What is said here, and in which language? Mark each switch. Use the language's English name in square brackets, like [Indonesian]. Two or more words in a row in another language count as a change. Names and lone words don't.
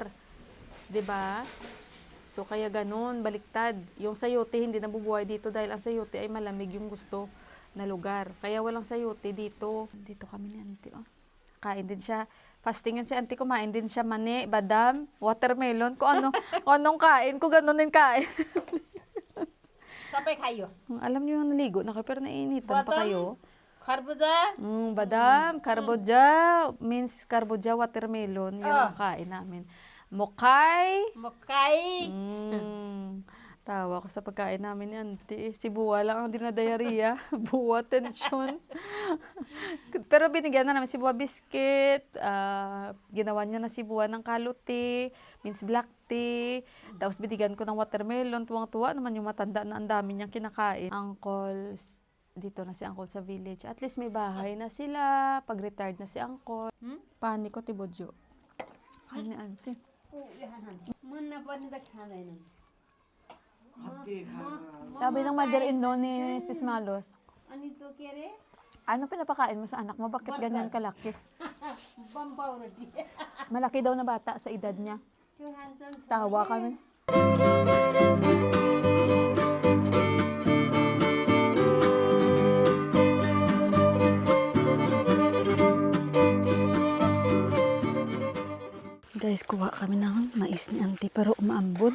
[Filipino] 'Di ba? So kaya ganun, baliktad. Yung sayote hindi nabubuhay dito dahil ang sayote ay malamig yung gusto na lugar. Kaya walang sayote dito. Dito kami ni Auntie, Kain din siya. Fasting yan si auntie, kumain din siya mani, badam, watermelon, kung anong kain ko, ganun din kain. [Nepali] सबै खाइयो [Filipino] Alam niyo yung naligo na kayo, pero nainitan pa kayo. [Nepali] खरबुजा [Filipino] Badam, karboja, means karboja, watermelon, yan ang kain namin. Mokay, [Nepali] मकाई [Filipino] tawa ko sa pagkain namin ni auntie. Si Buwa lang ang dinadayariya. Buwa, tension. Pero binigyan na namin si Buwa biscuit. Ginawa niya na si Buwa ng kaluti, means [English] black tea. [Filipino] Tapos binigyan ko ng watermelon. Tuwang-tuwa naman yung matanda na ang dami niyang kinakain. Uncle, dito na si Uncle sa village. [English] At least [Filipino] may bahay na sila. Pag-retired na si Uncle. Pani ko, Tibodyo. Kain ni auntie. [Nepali] मुन्ना पनि त खाँदैन [Filipino] Sabi ng mother-in-law ni Sis Malos, [Nepali] अनि त्यो के अरे [Filipino] ano pinapakain mo sa anak mo? Bakit ganyan kalaki? [Nepali] बम्पाउ रोटी [Filipino] Malaki daw na bata sa edad niya. [Nepali] त्यो खान्छन् [Filipino] Tawa kami. Guys, kuha kami ng mais ni auntie pero umaambon.